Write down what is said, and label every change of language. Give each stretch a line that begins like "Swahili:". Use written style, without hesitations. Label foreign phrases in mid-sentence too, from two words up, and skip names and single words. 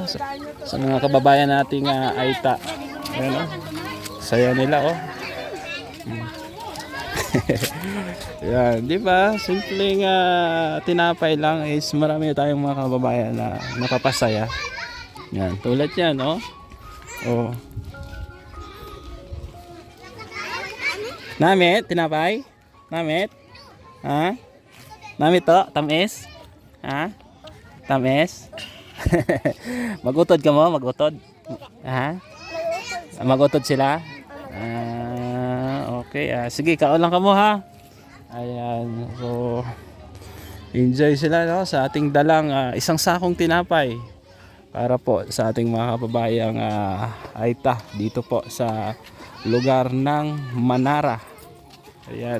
Filipino: Sa mga kababayan nating Aita. Ayan, no? Saya nila, oh. Yan, di ba? Simpleng tinapay lang is marami tayong mga kababayan na nakapasaya. Yan, tulad yan, no? Oh.
Hiligaynon: Namit, tinapay? Namit? Ha? Namit to? Tamis? Ha? Tamis? Magutod ka mo? Magutod? Ha? Magutod sila? Okay, sige, kaon lang ka mo, ha?
Filipino: Ayan, so enjoy sila, no? Sa ating dalang isang sakong tinapay para po sa ating mga kababayang Aita dito po sa lugar ng Manara. Ayan.